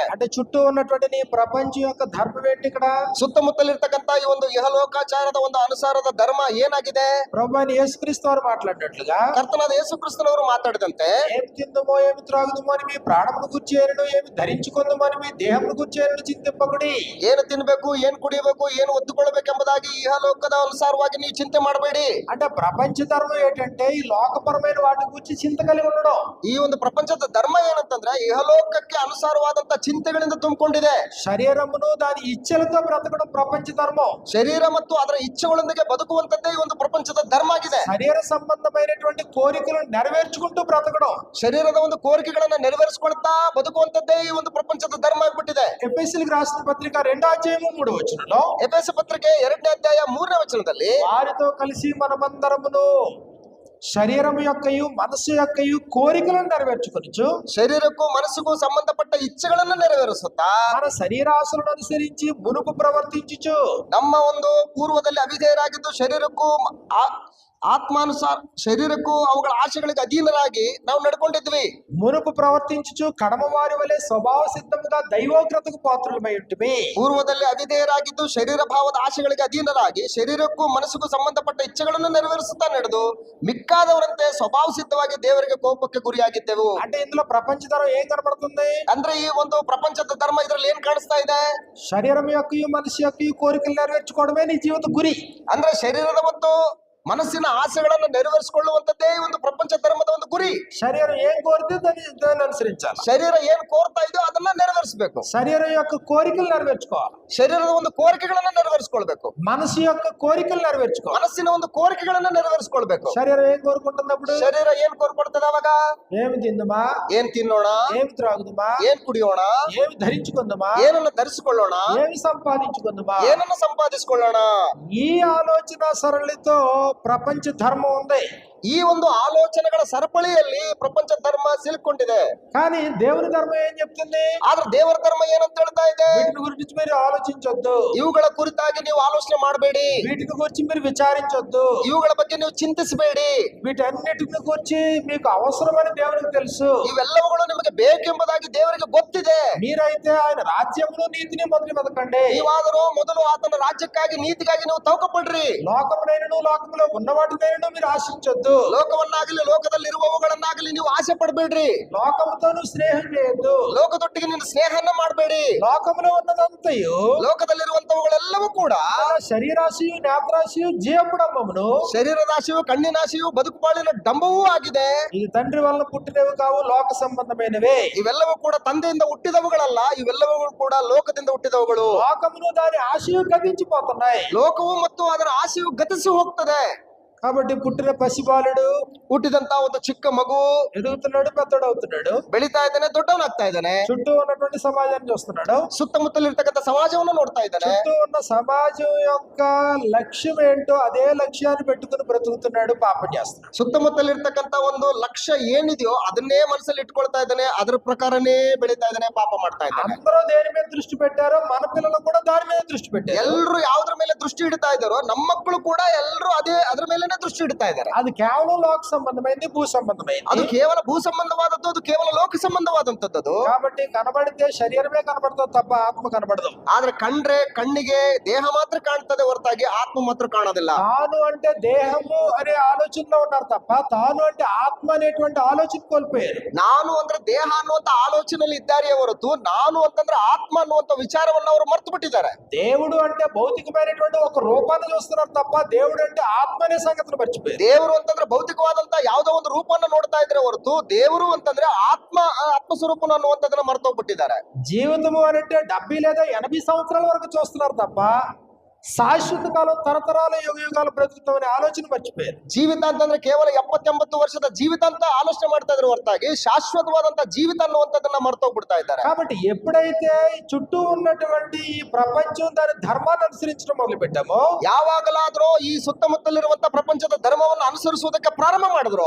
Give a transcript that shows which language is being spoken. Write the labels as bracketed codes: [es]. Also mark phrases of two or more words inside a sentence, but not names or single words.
[te] అంటే చుట్టూ ఉన్నటువంటి నీ ప్రపంచం యొక్క ధర్మం ఏంటి? ఇక్కడ [kn] ಸುತ್ತಮುತ್ತಲಿರ್ತಕ್ಕಂತಹ ಈ ಒಂದು ಇಹಲೋಕಾಚಾರದ ಒಂದು ಅನುಸಾರದ ಧರ್ಮ ಏನಾಗಿದೆ? [te] ప్రభువైన యేసుక్రీస్తు వారు మాట్లాడినట్లుగా, [kn] ಕರ್ತನಾದ ಯೇಸು ಕ್ರಿಸ್ತನವರು ಮಾತಾಡಿದಂತೆ, [te] ఏమి తిందుమో ఏమి త్రాగుదుమో అని మీ ప్రాణమును గుర్చేయను, ఏమి ధరించుకుందుమో అని మీ దేహమును గుర్చేయను చింతింపకుడి. [kn] ಏನು ತಿನ್ಬೇಕು, ಏನ್ ಕುಡಿಬೇಕು, ಏನು ಒದ್ದುಕೊಳ್ಬೇಕೆಂಬುದಾಗಿ ಇಹಲೋಕದ ಅನುಸಾರವಾಗಿ ನೀವು ಚಿಂತೆ ಮಾಡಬೇಡಿ. [te] అంటే ప్రపంచ ధర్మం ఏంటంటే ఈ లోకపరమైన వాటి గురించి చింత కలిగి ఉండడం. [kn] ಈ ಒಂದು ಪ್ರಪಂಚದ ಧರ್ಮ ಏನಂತಂದ್ರೆ ಇಹಲೋಕಕ್ಕೆ ಅನುಸಾರವಾದಂತ ಚಿಂತೆಗಳಿಂದ ತುಂಬಿಕೊಂಡಿದೆ. [te] శరీరమును దాని ఇచ్చలతో బ్రతకడం ప్రపంచ ధర్మం. [kn] ಶರೀರ ಮತ್ತು ಅದರ ಇಚ್ಛೆಗಳೊಂದಿಗೆ ಬದುಕುವಂತದ್ದೇ ಈ ಒಂದು ಪ್ರಪಂಚದ ಧರ್ಮ ಆಗಿದೆ. [te] శరీర సంబంధమైనటువంటి కోరికలను నెరవేర్చుకుంటూ బ్రతకడం, [kn] ಶರೀರದ ಒಂದು ಕೋರಿಕೆಗಳನ್ನ ನೆರವೇರಿಸಿಕೊಳ್ತಾ ಬದುಕುವಂತದ್ದೇ ಈ ಒಂದು ಪ್ರಪಂಚದ ಧರ್ಮ ಆಗ್ಬಿಟ್ಟಿದೆ. [te] ఎఫెసీయులకు రాసిన పత్రిక 2:3 [kn] ಎಫೆಸ ಪತ್ರಿಕೆ 2ನೇ ಅಧ್ಯಾಯ 3ನೇ ವಚನದಲ್ಲಿ, [te] వారితో కలిసి మనమందరమును శరీరము యొక్కయు మనస్సు యొక్కయు కోరికలను నెరవేర్చుకొనుచు, [kn] ಶರೀರಕ್ಕೂ ಮನಸ್ಸಿಗೂ ಸಂಬಂಧಪಟ್ಟ ಇಚ್ಛೆಗಳನ್ನ ನೆರವೇರಿಸುತ್ತಾ [te] మన శరీరాశలను అనుసరించి మునుపు ప్రవర్తించుచు, [kn] ನಮ್ಮ ಒಂದು ಪೂರ್ವದಲ್ಲಿ ಅವಿಧೇಯರಾಗಿದ್ದು ಶರೀರಕ್ಕೂ ಆತ್ಮಾನುಸಾರ ಶರೀರಕ್ಕೂ ಅವುಗಳ ಆಶೆಗಳಿಗೆ ಅಧೀನರಾಗಿ ನಾವು ನಡ್ಕೊಂಡಿದ್ವಿ. [te] మునుపు ప్రవర్తించుచు కడమ వారి వలె స్వభావ సిద్ధముగా దైవోగ్రతకు పాత్రులమై ఉంటిమి. [kn] ಪೂರ್ವದಲ್ಲಿ ಅವಿಧೇಯರಾಗಿದ್ದು ಶರೀರ ಭಾವದ ಆಶೆಗಳಿಗೆ ಅಧೀನರಾಗಿ ಶರೀರಕ್ಕೂ ಮನಸ್ಸಿಗೂ ಸಂಬಂಧಪಟ್ಟ ಇಚ್ಛೆಗಳನ್ನು ನೆರವೇರಿಸುತ್ತಾ ನಡೆದು ಮಿಕ್ಕಾದವರಂತೆ ಸ್ವಭಾವ ಸಿದ್ಧವಾಗಿ ದೇವರಿಗೆ ಕೋಪಕ್ಕೆ ಗುರಿಯಾಗಿದ್ದೆವು. [te] అంటే ఇందులో ప్రపంచ ధర్మం ఏం కనబడుతుంది? [kn] ಅಂದ್ರೆ ಈ ಒಂದು ಪ್ರಪಂಚದ ಧರ್ಮ ಇದ್ರಲ್ಲಿ ಏನ್ ಕಾಣಿಸ್ತಾ ಇದೆ? [te] శరీరం యొక్కయు మనస్సు యొక్కయు కోరికలు నెరవేర్చుకోవడమే నీ జీవిత గురి. [kn] ಅಂದ್ರೆ ಶರೀರದ ಮತ್ತು ಮನಸ್ಸಿನ ಆಸೆಗಳನ್ನು ನೆರವೇರಿಸಿಕೊಳ್ಳುವಂತದ್ದೇ ಈ ಒಂದು ಪ್ರಪಂಚ ಧರ್ಮದ ಒಂದು ಗುರಿ. [te] శరీరం ఏం కోరితే దాన్ని అనుసరించాలి. [kn] ಶರೀರ ಏನ್ ಕೋರ್ತಾ ಇದೆಯೋ ಅದನ್ನ ನೆರವೇರಿಸಬೇಕು. [te] శరీరం యొక్క కోరికలు నెరవేర్చుకోవాలి. [kn] ಶರೀರದ ಒಂದು ಕೋರಿಕೆಗಳನ್ನ ನೆರವೇರಿಸಿಕೊಳ್ಬೇಕು. [te] మనసు యొక్క కోరికలు నెరవేర్చుకోవాలి. [kn] ಮನಸ್ಸಿನ ಒಂದು ಕೋರಿಕೆಗಳನ್ನ ನೆರವೇರಿಸಿಕೊಳ್ಬೇಕು. [te] శరీరం ఏం కోరుకుంటున్నప్పుడు? [kn] ಶರೀರ ಏನ್ ಕೋರ್ಕೊಡ್ತದೆ ಅವಾಗ? [te] ఏమి తిందుమా, [kn] ಏನ್ ತಿನ್ನೋಣ, [te] ఏమి త్రాగుదుమా, [kn] ಏನ್ ಕುಡಿಯೋಣ, [te] ఏమి ధరించుకుందుమా, [kn] ಏನನ್ನ ಧರಿಸಿಕೊಳ್ಳೋಣ, [te] ఏమి సంపాదించుకుందుమా, [kn] ಏನನ್ನ ಸಂಪಾದಿಸಿಕೊಳ್ಳೋಣ. [te] ఈ ఆలోచన సరళితో ప్రపంచ ధర్మం ఉంది. [kn] ಈ ಒಂದು ಆಲೋಚನೆಗಳ ಸರಪಳಿಯಲ್ಲಿ ಪ್ರಪಂಚ ಧರ್ಮ ಸಿಲುಕೊಂಡಿದೆ. [te] కానీ దేవుని ధర్మం ఏం చెప్తుంది? [kn] ಆದ್ರೆ ದೇವರ ಧರ್ಮ ಏನಂತ ಹೇಳ್ತಾ ಇದೆ? [te] వీటిని గురించి మీరు ఆలోచించొద్దు, [kn] ಇವುಗಳ ಕುರಿತಾಗಿ ನೀವು ಆಲೋಚನೆ ಮಾಡಬೇಡಿ, [te] వీటిని గురించి మీరు విచారించొద్దు, [kn] ಇವುಗಳ ಬಗ್ಗೆ ನೀವು ಚಿಂತಿಸಬೇಡಿ. [te] వీటన్నిటిని గురించి మీకు అవసరమని దేవునికి తెలుసు. [kn] ಇವೆಲ್ಲವುಗಳು ನಿಮಗೆ ಬೇಕೆಂಬುದಾಗಿ ದೇವರಿಗೆ ಗೊತ್ತಿದೆ. [te] మీరైతే ఆయన రాజ్యమును నీతిని మొదలు వెతకండి. [kn] ನೀವಾದರೂ ಮೊದಲು ಆತನ ರಾಜ್ಯಕ್ಕಾಗಿ ನೀತಿಗಾಗಿ ನೀವು ತವಕಪಡ್ರಿ. [te] లోకమునైనను లోకములో ఉన్న వాటినైనను మీరు ఆశించొద్దు. [kn] ಲೋಕವನ್ನಾಗಲಿ ಲೋಕದಲ್ಲಿರುವವುಗಳನ್ನಾಗಲಿ ನೀವು ಆಸೆ ಪಡಬೇಡ್ರಿ. [te] లోకముతోను స్నేహం చేయొద్దు. [kn] ಲೋಕದೊಟ್ಟಿಗೆ ನೀನು ಸ್ನೇಹನ ಮಾಡಬೇಡಿ. [te] లోకములో ఉన్నదంతయు [kn] ಲೋಕದಲ್ಲಿರುವಂತವುಗಳೆಲ್ಲವೂ ಕೂಡ [te] శరీరాశయు నేత్రాశయు జీవపుడంబమును, [kn] ಶರೀರದಾಶೆಯು ಕಣ್ಣಿನಾಶೆಯು ಬದುಕುಬಾಳಿನ ಡಂಬವೂ ಆಗಿದೆ. [te] ఇది తండ్రి వలన పుట్టినవి కావు, లోక సంబంధమైనవే. [kn] ಇವೆಲ್ಲವೂ ಕೂಡ ತಂದೆಯಿಂದ ಹುಟ್ಟಿದವುಗಳಲ್ಲ, ಇವೆಲ್ಲವೂ ಕೂಡ ಲೋಕದಿಂದ ಹುಟ್ಟಿದವುಗಳು. [te] లోకమును దాని ఆశయు గతించిపోతున్నాయి. [kn] ಲೋಕವು ಮತ್ತು ಅದರ ಆಸೆಯು ಗತಿಸಿ ಹೋಗ್ತದೆ. [te] కాబట్టి పుట్టిన పసిబాలుడు [kn] ಹುಟ್ಟಿದಂತ ಒಂದು ಚಿಕ್ಕ ಮಗು [te] ఎదుగుతున్నాడు, పెద్దడవుతున్నాడు, [kn] ಬೆಳೀತಾ ಇದ್ದಾನೆ, ದೊಡ್ಡವನಾಗ್ತಾ ಇದ್ದಾನೆ. [te] చుట్టూ ఉన్నటువంటి సమాజాన్ని చూస్తున్నాడు, [kn] ಸುತ್ತಮುತ್ತಲಿರ್ತಕ್ಕಂಥ ಸಮಾಜವನ್ನು ನೋಡ್ತಾ ಇದ್ದಾನೆ. [te] చుట్టూ ఉన్న సమాజం యొక్క లక్ష్యం ఏంటో అదే లక్ష్యాన్ని పెట్టుకుని బ్రతుకుతున్నాడు, పాపం చేస్తున్నాడు. [kn] ಸುತ್ತಮುತ್ತಲಿರ್ತಕ್ಕಂಥ ಒಂದು ಲಕ್ಷ್ಯ ಏನಿದೆಯೋ ಅದನ್ನೇ ಮನಸ್ಸಲ್ಲಿ ಇಟ್ಕೊಳ್ತಾ ಇದ್ದಾನೆ, ಅದ್ರ ಪ್ರಕಾರನೇ ಬೆಳೀತಾ ಇದ್ದಾನೆ, ಪಾಪ ಮಾಡ್ತಾ ಇದ್ದಾನೆ. [te] అందరూ దేని మీద దృష్టి పెట్టారో మన పిల్లలు కూడా దాని మీద దృష్టి పెట్టారు. [kn] ಎಲ್ರು ಯಾವ್ದ್ರ ಮೇಲೆ ದೃಷ್ಟಿ ಇಡ್ತಾ ಇದ್ದಾರೋ ನಮ್ಮ ಮಕ್ಕಳು ಕೂಡ ಎಲ್ರು ಅದ್ರ ಮೇಲೆನೆ ದೃಷ್ಟಿ ಇಡ್ತಾ ಇದ್ದಾರೆ. [te] అది కేవలం లోక సంబంధమైంది, భూ సంబంధమైంది. [kn] ಅದು ಕೇವಲ ಭೂ ಸಂಬಂಧವಾದದ್ದು, ಅದು ಕೇವಲ ಲೋಕ ಸಂಬಂಧವಾದಂತದ್ದು. [te] కాబట్టి కనబడితే శరీరమే కనబడుతుంది తప్ప ఆత్మ కనబడదు. [kn] ಆದ್ರೆ ಕಂಡ್ರೆ ಕಣ್ಣಿಗೆ ದೇಹ ಮಾತ್ರ ಕಾಣ್ತದೆ ಹೊರತಾಗಿ ಆತ್ಮ ಮಾತ್ರ ಕಾಣೋದಿಲ್ಲ. [te] తాను అంటే దేహము అనే ఆలోచనలో ఉన్నారు తప్ప తాను అంటే ఆత్మ అనేటువంటి ఆలోచన కోల్పోయారు. [kn] ನಾನು ಅಂದ್ರೆ ದೇಹ ಅನ್ನುವಂತ ಆಲೋಚನೆಯಲ್ಲಿ ಇದ್ದಾರೆ ಹೊರತು ನಾನು ಅಂತಂದ್ರೆ ಆತ್ಮ ಅನ್ನುವಂತ ವಿಚಾರವನ್ನು ಅವರು ಮರ್ತು ಬಿಟ್ಟಿದ್ದಾರೆ. [te] దేవుడు అంటే భౌతికమైనటువంటి ఒక రూపాన్ని చూస్తున్నారు తప్ప దేవుడు అంటే ఆత్మ అనే సంగతిని మర్చిపోయారు. [kn] ದೇವರು ಅಂತಂದ್ರೆ ಭೌತಿಕವಾದಂತ ಯಾವುದೋ ಒಂದು ರೂಪವನ್ನು ನೋಡ್ತಾ ಇದ್ರೆ ಹೊರತು ದೇವರು ಅಂತಂದ್ರೆ ಆತ್ಮ ಸ್ವರೂಪನ ಅನ್ನುವಂಥದ್ದನ್ನ ಮರ್ತೋಗ್ಬಿಟ್ಟಿದ್ದಾರೆ. [te] జీవితము అని అంటే 70 లేదా 80 సంవత్సరాల వరకు చూస్తున్నారు తప్ప శాశ్వత కాలం, తరతరాల యుగ యుగాలు బ్రతుకుతామనే ఆలోచన మర్చిపోయారు. [kn] ಜೀವಿತ ಅಂತಂದ್ರೆ ಕೇವಲ 70-80 ವರ್ಷದ ಜೀವಿತ ಅಂತ ಆಲೋಚನೆ ಮಾಡ್ತಾ ಇದ್ರೆ ಹೊರತಾಗಿ ಶಾಶ್ವತವಾದಂತ ಜೀವಿತ ಅನ್ನುವಂಥದ್ದನ್ನ ಮರ್ತೋಗ್ಬಿಡ್ತಾ ಇದ್ದಾರೆ. [te] కాబట్టి ఎప్పుడైతే ఈ చుట్టూ ఉన్నటువంటి ఈ ప్రపంచం దాని ధర్మాన్ని అనుసరించడం మొదలు పెట్టామో, [kn] ಯಾವಾಗಲಾದ್ರೂ ಈ ಸುತ್ತಮುತ್ತಲಿರುವಂತ ಪ್ರಪಂಚದ ಧರ್ಮವನ್ನು ಅನುಸರಿಸುವುದಕ್ಕೆ ಪ್ರಾರಂಭ ಮಾಡಿದ್ರು